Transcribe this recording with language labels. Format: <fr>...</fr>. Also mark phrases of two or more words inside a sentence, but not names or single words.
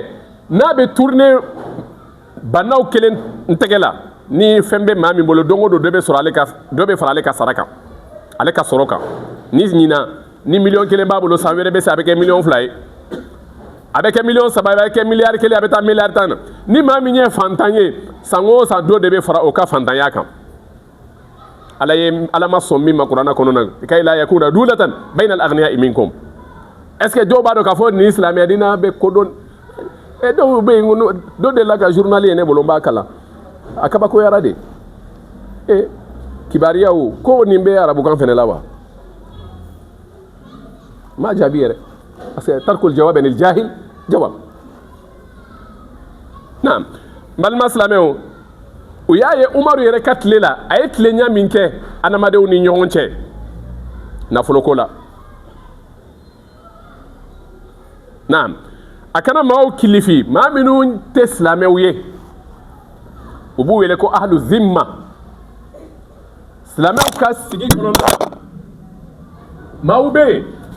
<bm>n'a bɛ tourner banaw kelen n tɛgɛ la ni fɛn bɛ maa min bolo don o don dɔ bɛ fara ale ka sara kan ale ka sɔrɔ kan ni ɲinan ni miliyɔn kelen b'a bolo san wɛrɛ bɛ se a bɛ kɛ miliyɔn 2 ye</bm> <fr>avec un million</fr> <bm>saba</bm> <fr>avec un milliard</fr> <bm>kelen a bɛ taa milliard tan na ni maa min ye fantan ye san o san dɔ de bɛ fara o ka fantanya kan ala ma sɔn min ma kuranɛ kɔnɔ na</bm> <ar>كي لا يكون دولة بين الأغنياء منكم</ar> <fr>est ce que</fr> <bm>dɔw b'a dɔn k'a fɔ nin silamɛya diina bɛ kodɔn dɔw bɛ yen dɔ de la ka journal ye ne bolo n b'a kalan a kabakoyara de kibariyaw ko nin bɛ arabukan fɛnɛ la wa ma jaabi yɛrɛ</bm> <fr>parce que</fr> <ar>ترك الجواب عن الجاهل جواب</ar> <bm>naam balima silamɛw u y'a ye umaru yɛrɛ ka tile la a ye tilenya min kɛ adamadenw ni ɲɔgɔn cɛ nafoloko la naam a kana maaw kilifi maa minnu tɛ silamɛw ye u b'u wele ko</bm> <ar>أهل الذمة</ar> <bm>silamɛw ka sigi kɔnɔna na maaw bɛ yen</bm>